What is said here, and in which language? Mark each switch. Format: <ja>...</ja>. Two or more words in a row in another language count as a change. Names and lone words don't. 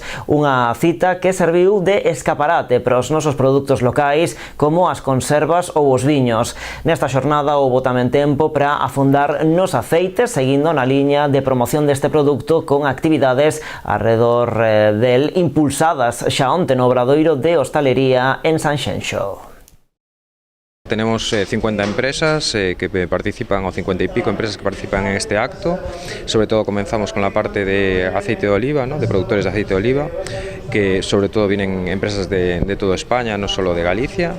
<gl>Unha cita que serviu de escaparate para os nosos produtos locais como as conservas ou os viños. Nesta xornada houbo tamén tempo para afondar nos aceites, seguindo na liña de promoción deste produto con actividades</gl> <es>alrededor del</es> <gl>impulsadas xa onte no Obradoiro de Hostalería en Sanxenxo.</gl> <es>Tenemos 50 empresas que participan, o 50 y pico empresas que participan en este acto. Sobre todo comenzamos con la parte de aceite de oliva, ¿no? De productores de aceite de oliva, que sobre todo vienen empresas de toda España, no solo de Galicia.</es>